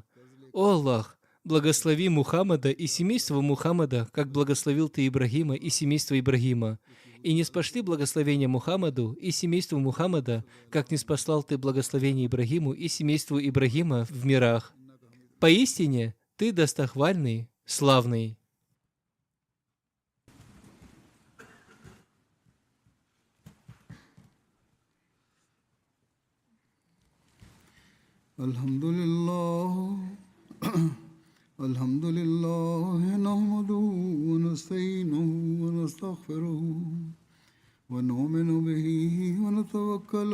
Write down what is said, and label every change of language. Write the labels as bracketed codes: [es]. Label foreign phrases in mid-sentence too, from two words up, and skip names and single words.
[ru] О Аллах, благослови Мухаммада и семейство Мухаммада, как благословил Ты Ибрагима и семейство Ибрагима. И не спошли благословения Мухаммаду и семейству Мухаммада, как не спаслал Ты благословение Ибрагиму и семейству Ибрагима в мирах. Поистине, Ты достохвальный, славный». [ar] Alhamdulillah. الحمد لله نحمده ونستعينه ونستغفره ونؤمن به ونتوكل